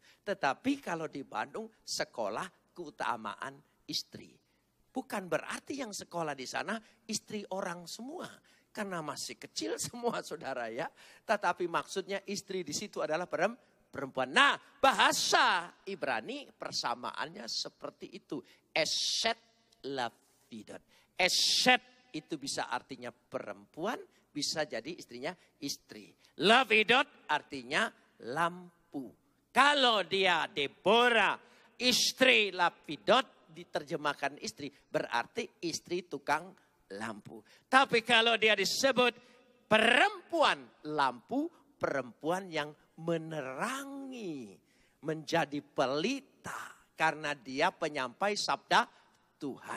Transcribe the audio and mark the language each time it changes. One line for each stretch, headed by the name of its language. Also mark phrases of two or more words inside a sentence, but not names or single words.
Indonesian: Tetapi kalau di Bandung sekolah keutamaan istri. Bukan berarti yang sekolah di sana istri orang semua. Karena masih kecil semua saudara ya. Tetapi maksudnya istri di situ adalah perempuan. Nah bahasa Ibrani persamaannya seperti itu.
Hebrew: אשת לפידות.
Indonesian: Eshet itu bisa artinya perempuan. Bisa jadi istrinya istri. Lavidot artinya lampu. Kalau dia Deborah istri lapidot diterjemahkan istri. Berarti istri tukang lampu. Tapi kalau dia disebut perempuan lampu, perempuan yang menerangi, menjadi pelita karena dia penyampai sabda Tuhan.